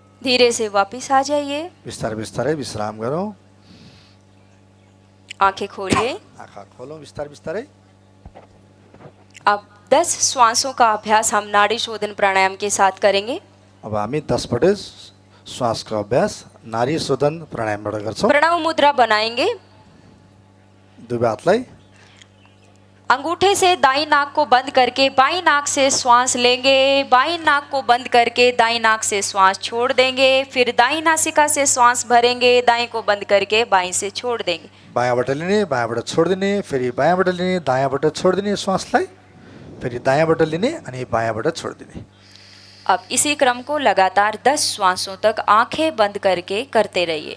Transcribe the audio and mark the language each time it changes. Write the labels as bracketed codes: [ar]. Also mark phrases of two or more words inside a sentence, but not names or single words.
[hi] धीरे से वापस आ जाइए, [ne] बिस्तारै बिस्तारै विश्राम गरौँ। [hi] आंखें खोलिए। [ne] आँखा खोलौँ बिस्तारै बिस्तारै। [hi] अब 10 श्वासों का अभ्यास हम नाड़ी शोधन प्राणायाम के साथ करेंगे। [ne] अब हामी 10 पटक श्वासको अभ्यास नाडी शोधन प्राणायामबाट गर्छौँ। [hi] प्रणव मुद्रा बनाएंगे। [ne] दुवै हातलाई [hi] अंगूठे से दाई नाक को बंद करके बाई नाक से श्वास लेंगे, बाई नाक को बंद करके दाई नाक से श्वास छोड़ देंगे, फिर दाई नासिका से श्वास भरेंगे, दाई को बंद करके बाई से छोड़ देंगे। [ne] बायाँबाट लिने, बायाँबाट छोडिदिने, फेरि बायाँबाट लिने, दायाँबाट छोडिदिने श्वासलाई, फेरि दायाँबाट लिने अनि बायाँबाट छोडिदिने। [hi] अब इसी क्रम को लगातार 10 श्वासों तक आंखें बंद करके करते रहिए।